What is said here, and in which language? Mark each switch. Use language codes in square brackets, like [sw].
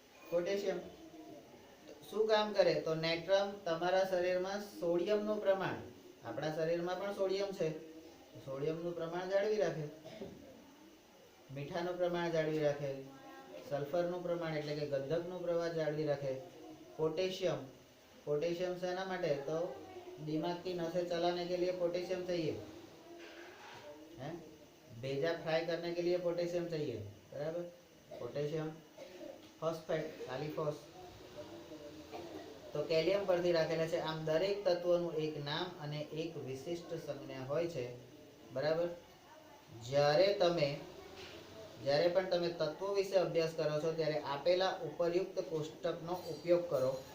[gu] Potassium શું કામ કરે? તો નેટ્રમ તમારા શરીરમાં સોડિયમનું પ્રમાણ, આપણા શરીરમાં પણ સોડિયમ છે, સોડિયમનું પ્રમાણ જાળવી રાખે, મીઠાનું પ્રમાણ જાળવી રાખે, સલ્ફરનું પ્રમાણ એટલે કે ગંધકનું પ્રમાણ જાળવી રાખે. [hi] पोटेशियम, पोटेशियम सेना [gu] માટે? [hi] तो दिमाग की नसें चलाने के लिए पोटेशियम चाहिए है, भेजा फ्राई करने के लिए पोटेशियम चाहिए बराबर. [gu] Potassium phosphate, કાલીફોસ. તો કેલિયમ પરથી રાખેલા છે. આમ દરેક તત્વનું એક નામ અને એક વિશિષ્ટ સંજ્ઞા હોય છે બરાબર. જ્યારે પણ તમે તત્વો વિશે અભ્યાસ કરો છો ત્યારે આપેલા ઉપરયુક્ત કોષ્ટકનો ઉપયોગ કરો.